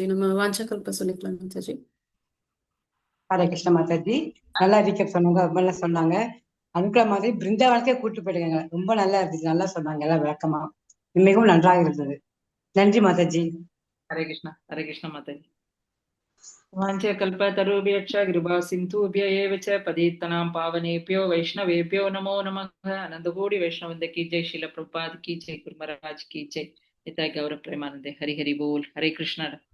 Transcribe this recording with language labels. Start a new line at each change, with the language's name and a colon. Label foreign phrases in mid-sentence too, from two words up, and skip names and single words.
Tamil: நம்ம வாஞ்சகல்ப சொல்லிக்கலாம் மாதாஜி. ஹரே கிருஷ்ண மாதாஜி, நல்லா ரீகேப் சொன்னாங்க, ரொம்ப நல்லா சொன்னாங்க. அனுக்கல மாதிரி பிருந்தாவனத்தையே கூட்டு போயிடுங்க, ரொம்ப நல்லா இருந்துச்சு, நல்லா சொன்னாங்க எல்லாம் விளக்கமா, மிகவும் நன்றாக இருந்தது. நன்றி மாதாஜி. ஹரே கிருஷ்ணா. ஹரே கிருஷ்ண மாதாஜி.
Sanskrit: वाञ्छकल्पतरुभ्यश्च कृपा सिन्धुभ्य एव च पतितानां पावनेभ्यो वैष्णवेभ्यो नमो नमः।
Hindi: आनंदकोटि वैष्णववृंद की जय, श्रील प्रभुपाद की जय, गुरु महाराज की जय।
Bangla: নিতাই গৌর প্রেমানন্দে। হরি হরি বোল। হরে কৃষ্ণ।